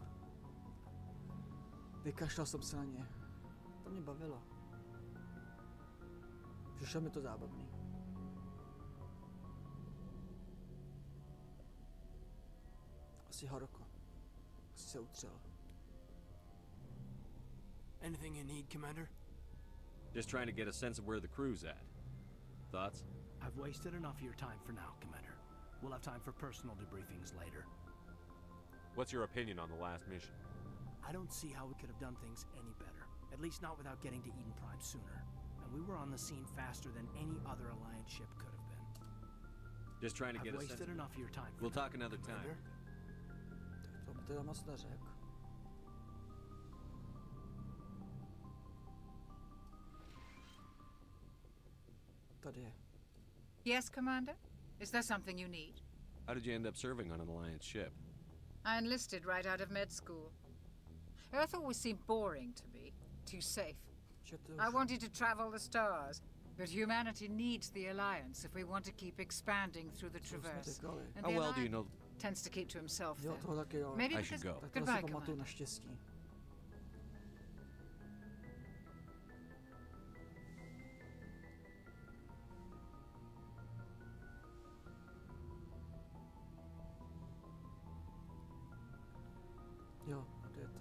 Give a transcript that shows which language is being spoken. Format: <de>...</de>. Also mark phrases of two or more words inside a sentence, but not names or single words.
<cs>Vykašlal jsem se na ně. To mě bavilo. Přišlo mi to zábavný. Asi horko. Asi se utřel.</cs> <en>Anything you need, Commander? Just trying to get a sense of where the crew's at. Thoughts? I've wasted enough of your time for now, Commander. We'll have time for personal debriefings later. What's your opinion on the last mission? I don't see how we could have done things any better. At least not without getting to Eden Prime sooner. And we were on the scene faster than any other Alliance ship could have been. Just trying to I've get a sense. wasted enough of your time. We'll talk another time. Commander?</en> <cs>To mi teda moc neřekl. tady je.</cs> <en>Yes, Commander? Is there something you need? How did you end up serving on an Alliance ship? I enlisted right out of med school. Earth always seemed boring to me. Too safe. I wanted to travel the stars, but humanity needs the Alliance if we want to keep expanding through the Traverse. And How the well do you Alliance know? tends to keep to himself</en> <cs>Jo,</cs> <en>then.</en> <cs>toho taky jo.</cs> <en>Maybe I should because... go.</en> <cs>Tak tohle</cs> <en>Goodbye,</en> <cs>si pamatuju</cs> <en>Commander.</en> <cs>naštěstí. Jo, kde je to?</cs>